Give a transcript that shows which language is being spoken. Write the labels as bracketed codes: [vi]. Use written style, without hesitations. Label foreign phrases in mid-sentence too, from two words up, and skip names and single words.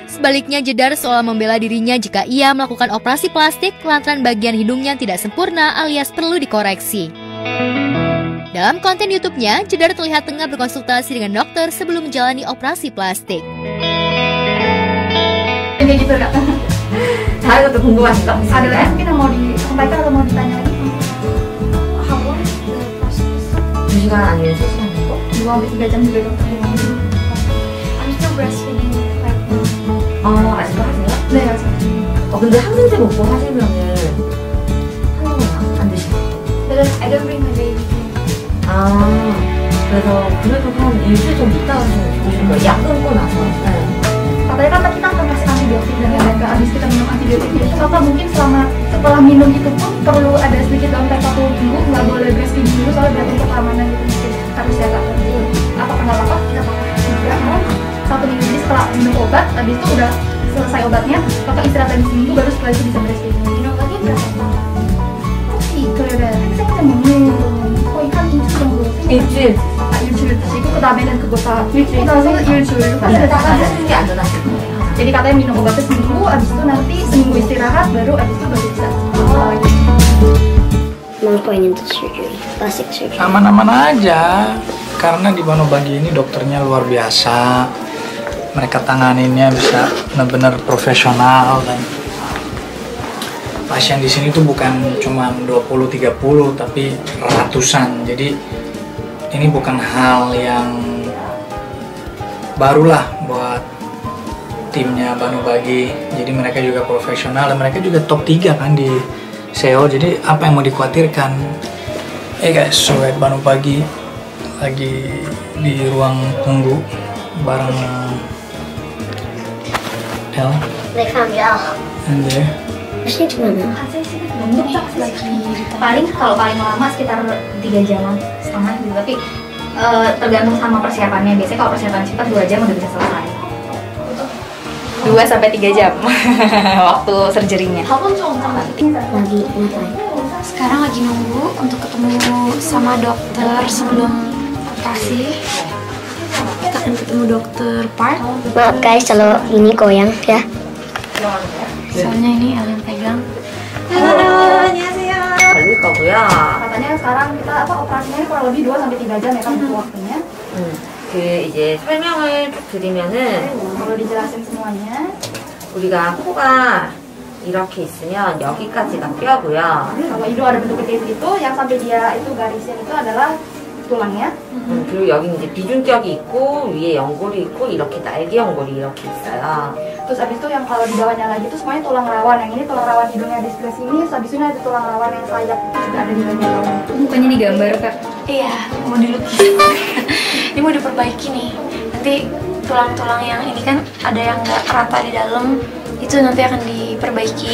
[id] Sebaliknya, Jedar seolah membela dirinya jika ia melakukan operasi plastik lantaran bagian hidungnya tidak sempurna alias perlu dikoreksi. Dalam konten YouTube-nya, Jedar terlihat tengah berkonsultasi dengan dokter sebelum menjalani operasi plastik. Ini gitu Kak. Saya tuh 궁금하시죠? Ada lagi mungkin yang mau disampaikan atau mau ditanya lagi? [en] How long is the process? [ko] 2시간 아니면 3시간 정도? [id] 2-3 jam juga dokternya. [en] I'm still breastfeeding right now. [ko] 아직도 하세요? 네, 아직. 근데 항생제 먹고 하시면은 한동안 안 드시겠어요? [en] I don't bring my baby. [ko] 그래서 그래도 한 일주일 정도 있다 하시면 좋으실 거예요. 약 끊고 나서. [id] Katanya kan kita akan kasih antibiotik dan lain-lain, habis kita minum antibiotik itu apa mungkin setelah minum itu pun perlu ada sedikit downtime 1 minggu, nggak boleh breastfeeding dulu soalnya biar untuk keamanan gitu mungkin harus ya Kak. Apakah nggak apa-apa? Tidak apa-apa. 1 minggu jadi setelah minum obat, habis itu udah selesai obatnya, Kakak istirahat lagi seminggu baru setelah itu bisa breastfeeding. Minum lagi berapa lama? [ko] 그래 학생들 먹는 거의 한 일주일 정도. 일주일. 일주일 드시고 그 다음에는 그거 다 일주일 나서 일주일 하시는 게 안전하실 거예요. [id] Jadi katanya minum obatnya seminggu, abis itu nanti seminggu istirahat, baru abis itu baru bisa. [en] Not going into surgery, plastic surgery. [id] Aman-aman aja, karena di Banobagi ini dokternya luar biasa. Mereka tanganinnya bisa benar-benar profesional dan pasien di sini tuh bukan cuma 20-30 tapi ratusan. Jadi ini bukan hal yang barulah buat timnya Banobagi. Jadi mereka juga profesional dan mereka juga top 3 kan di SEO. Jadi apa yang mau dikhawatirkan? Guys, [en] so at [id] Banobagi lagi di ruang tunggu bareng El. [en] They found Yal. And there. [id] Terusnya gimana? Paling kalau paling lama sekitar 3 jam setengah gitu, tapi tergantung sama persiapannya. Biasanya kalau persiapan cepat 2 jam udah bisa selesai. 2-3 jam waktu surgery-nya. Lagi ngapain? Sekarang lagi nunggu untuk ketemu sama dokter sebelum operasi. Kita akan ketemu dokter Park. Maaf guys kalau ini goyang ya. Soalnya ini El yang pegang. Halo, [ko] 안녕하세요. 걸릴 거고요. [id] Katanya sekarang kita operasinya kurang lebih 2-3 jam ya kan butuh waktunya. [ko] 이제 설명을 쭉 드리면은 [id] Kalau dijelasin semuanya. [ko] 우리가 코가 이렇게 있으면 여기까지가 뼈고요. [id] Kalau hidung ada bentuk kayak gitu, yang sampai dia itu garisnya itu adalah tulangnya. [ko] 그리고 여기 이제 비중격이 있고 위에 연골이 있고 이렇게 날개 연골이 이렇게 있어요. [id] Terus abis itu yang kalau di bawahnya lagi itu semuanya tulang rawan. Yang ini tulang rawan hidungnya di sebelah sini, terus abis itu ada tulang rawan yang sayap itu juga ada di bagian bawah. Mukanya digambar Kak. Iya, mau dilukis. Ini mau diperbaiki nih. Nanti tulang-tulang yang ini kan ada yang nggak rata di dalam, itu nanti akan diperbaiki.